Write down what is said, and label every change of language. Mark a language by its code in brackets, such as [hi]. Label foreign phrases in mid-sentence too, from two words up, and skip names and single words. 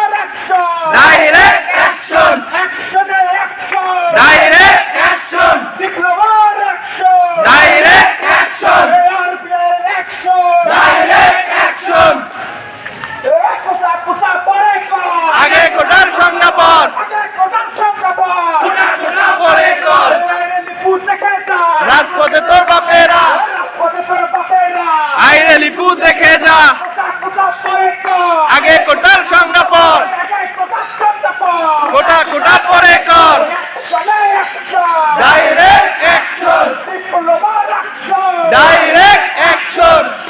[en] Direct action! Direct action! Direct action! Direct action! [bn] আগে কোটার সংজ্ঞা পর পরে কর রাজপথে তোর বাপেরা আইরে লিপু দেখে যা আগে কোটার সংজ্ঞা পর কোটা কোটা পরে কর [en] direct action direct action